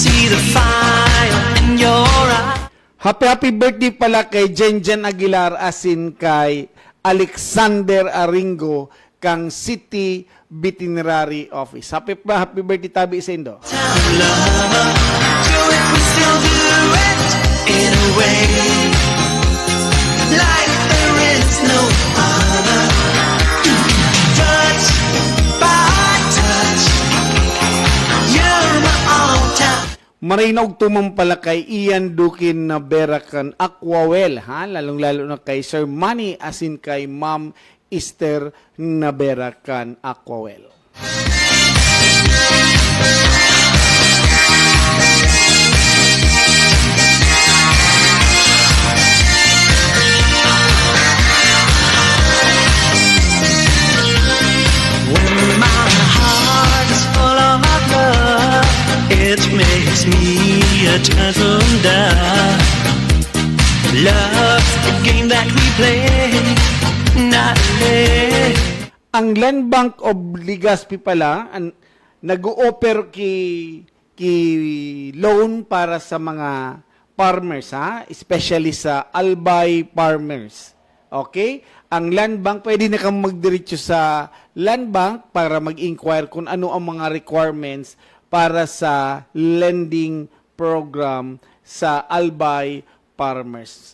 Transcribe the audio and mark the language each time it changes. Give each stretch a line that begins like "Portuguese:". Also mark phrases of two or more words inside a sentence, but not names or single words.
English: the fire in your eyes. Happy birthday
Bikol: pala kay Jenjen Aguilar asin kay Alexander Aringo kang City Veterinary Office.
English: Happy birthday
Bikol: tabi sa Indo.
English: Do it, we still do it in a way, like there is no other. Touch by touch, you're my all-time.
Bikol: Marinog tumang pala kay Ian Dukin na Berakan Aquawell, ha? Lalong-lalo na kay Sir Manny asin kay Ma'am Esther na Berakan Aquawell.
English: When my heart is full of love, it makes me a gentle dove. Love's the game that we play, not play.
Bikol: Ang Land Bank of Legazpi pala nag-o-offer ki loan para sa mga farmers, ha? Especially sa albay farmers. Okay? Ang Land Bank, pwede na kang magdiretso sa Land Bank para mag-inquire kung ano ang mga requirements para sa
English: lending program
Bikol: sa albay farmers.